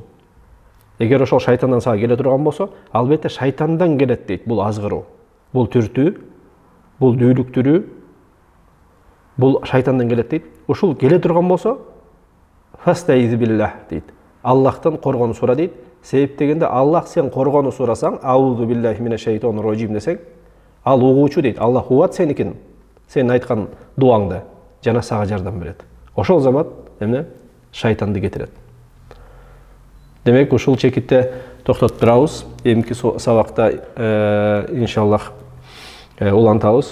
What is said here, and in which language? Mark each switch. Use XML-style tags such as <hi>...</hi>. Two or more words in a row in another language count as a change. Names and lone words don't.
<ky>Эгер ошол шайтандан сага келе турган болсо, албетте шайтандан келет дейт бул азгыруу. Бул түртүү, бул дүүлүктүрүү, бул шайтандан келет дейт. Ушул келе турган болсо,</ky> <ar>فاستعذ بالله</ar> <ky>дейт. Аллахтан коргонуу сура дейт. Себеп дегенде Аллах сен коргонуу сурасаң,</ky> <ar>أعوذ بالله من الشيطان الرجيم</ar> <ky>десең, ал угуучу дейт. Аллах угат сеникин, сен айткан дуаңды, жана сага жардам берет. Ошол замат эмне? Шайтанды кетирет. Демек, ушул чекитте токтотуп турабыз. Эмки сабакта иншаллах улантабыз.</ky>